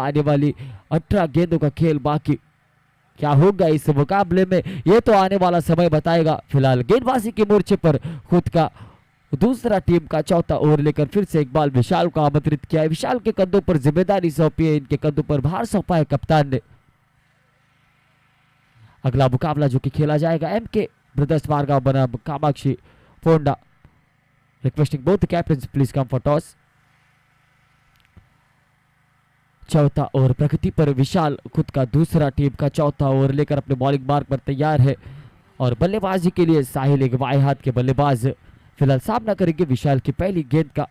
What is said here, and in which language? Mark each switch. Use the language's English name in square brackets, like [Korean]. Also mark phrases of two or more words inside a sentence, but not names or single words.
[Hindi] आने वाली 18 गेंदों का खेल बाकी। क्या होगा इस मुकाबले में ये तो आने वाला समय बताएगा। फिलहाल गेंदबाजी के मोर्चे पर खुद का दूसरा टीम का चौथा ओवर लेकर फिर से इकबाल विशाल को आमंत्रित किया है। विशाल के कंधों पर जिम्मेदारी सौंपी है, इनके कंधों पर भार सौंपा है कप्तान ने। अगला मुकाबला जो कि खेला जाएगा एमके ब्रदर्स मारगांव बनाम कामाक्षी फोंडा। [English] Requesting both captains please come for toss. [Hindi] चौथा ओवर प्रगति पर विशाल खुद का दूसरा टीम का चौथा ओवर लेकर अपने बॉलिंग मार्ग पर तैयार है और बल्लेबाजी के लिए साहिल एक बाएं हाथ के बल्लेबाज फिलहाल सामना करेंगे विशाल की पहली गेंद का।